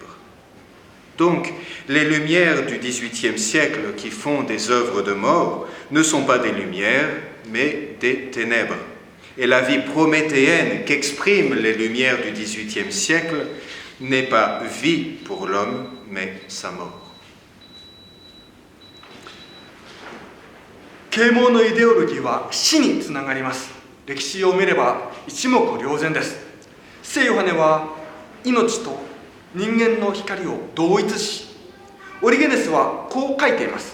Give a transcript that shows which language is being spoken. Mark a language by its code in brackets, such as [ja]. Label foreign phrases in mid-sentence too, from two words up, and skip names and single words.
[fr] Donc, les lumières du XVIIIe siècle qui font des œuvres de mort ne sont pas des lumières, mais des ténèbres. Et la vie prométhéenne qu'expriment les lumières du XVIIIe siècle n'est pas vie pour l'homme, mais sa mort. [ja] 啓蒙のイデオロギーは死につながります。歴史を見れば一目瞭然です。聖ヨハネは命と人間の光を同一し、オリゲネスはこう書いています。